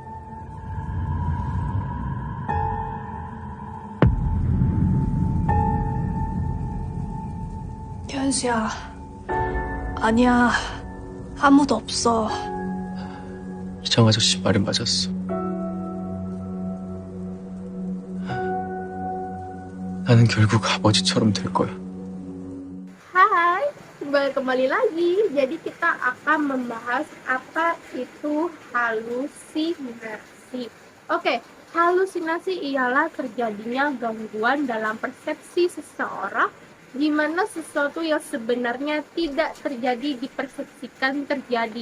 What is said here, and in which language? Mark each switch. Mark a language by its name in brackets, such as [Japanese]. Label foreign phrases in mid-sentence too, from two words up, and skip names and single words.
[Korean] 현수야. 아니야. 아무도 없어. 이장 아저씨 말이 맞았어. 나는 결국 아버지처럼 될 거야. [Indonesian] Hai, kembali lagi. Jadi kita akan membahas apa itu halusinasi. Oke, Halusinasi ialah terjadinya gangguan dalam persepsi seseorang di mana sesuatu yang sebenarnya tidak terjadi dipersepsikan terjadi.